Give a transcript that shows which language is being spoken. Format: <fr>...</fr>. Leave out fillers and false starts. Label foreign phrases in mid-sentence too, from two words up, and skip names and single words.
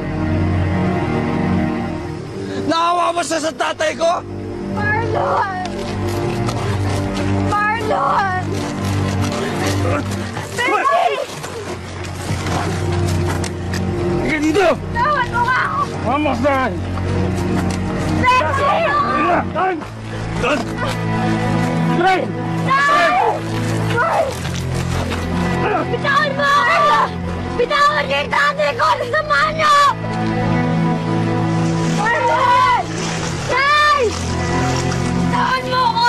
<tl>Naawa mo siya sa tatay ko? Marlon! Marlon! Benji! Sige dito! Tawad mo nga ako! Vamos, Dan! Benji! Dan! Dan! Dre! Nay! Nay! Bitawan mo ako! Bitawan niyo yung tatay ko! Nasama niyo! Marlon! Nay! Bitawan mo ako!</tl>